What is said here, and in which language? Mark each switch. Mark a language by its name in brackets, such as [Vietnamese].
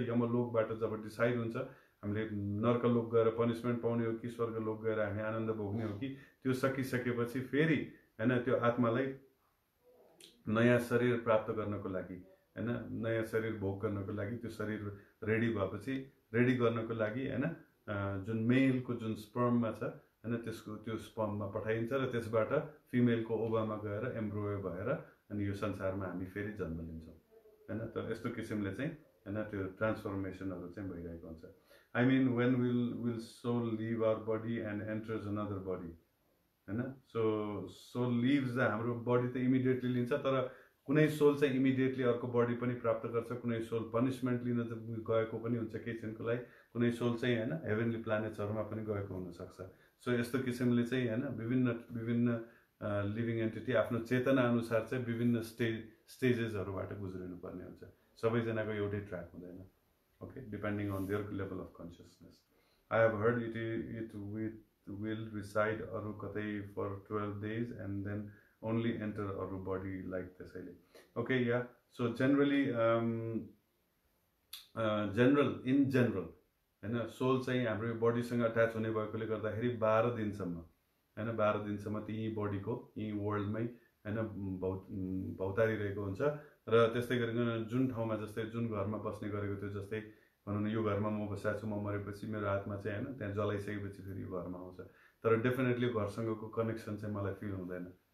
[Nepali] यमलोकबाट जब decide हुन्छ हामीले नर्कलोक गएर पनिसमेन्ट पाउने हो कि स्वर्गलोक गएर हामी आनन्द भोग्ने हो कि, त्यो सकिसकेपछि फेरि होइन त्यो आत्मालाई नयाँ शरीर प्राप्त गर्नको लागि होइन नयाँ शरीर भोग गर्नको लागि त्यो शरीर रेडी भएपछि रेडी गर्नको लागि होइन जुन मेलको जुन स्पर्ममा छ होइन त्यसको त्यो स्पर्ममा पठाइन्छ र त्यसबाट फिमेलको ओभामा गएर एम्ब्रोयो भएर अनि यो संसारमा हामी फेरि जन्म लिन्छौँ होइन। तर यस्तो किसिमले चाहिँ होइन त्यो ट्रान्सफर्मेसनहरू चाहिँ भइरहेको हुन्छ। [English] I mean when will soul leave our body and enters another body होइन। [Nepali] सो सोल लिभ्स हाम्रो बडी त इमिडिएटली लिन्छ, तर कुनै सोल चाहिँ इमिडिएटली अर्को बडी पनि प्राप्त गर्छ, कुनै सोल पनिसमेन्ट लिन गएको पनि हुन्छ केही क्षणको लागि, कुनै सोल चाहिँ होइन हेभेनली प्लानेट्सहरूमा पनि गएको हुनसक्छ। सो यस्तो किसिमले चाहिँ होइन विभिन्न लिभिङ एन्टिटी आफ्नो चेतना अनुसार चाहिँ विभिन्न स्टेजेसहरूबाट गुज्रिनु पर्ने हुन्छ। सबैजनाको एउटै ट्र्याक हुँदैन। [English] Okay, depending on their level of consciousness. I have heard it will reside [Nepali] अरू कतै [English] for 12 days and then only enter अरू body like [Nepali] त्यसैले। [English] Okay, yeah, so generally [Nepali] general in general हैन सोल चाहिँ हाम्रो बडीसँग अट्याच हुने भएकोले गर्दाखेरि 12 दिनसम्म हैन 12 दिनसम्म त्यही बडीको यही वर्ल्डमै हैन भौतारिरहेको हुन्छ र त्यस्तै गरिकन जुन ठाउँमा जस्तै जुन घरमा बस्ने गरेको थियो जस्तै भनौँ न यो घरमा म बसेको छु म मरेपछि मेरो आत्मा चाहिँ हैन त्यहाँ जलाइसकेपछि फेरि यो घरमा आउँछ तर डेफिनेटली घरसँगको कनेक्सन चाहिँ मलाई फिल हुँदैन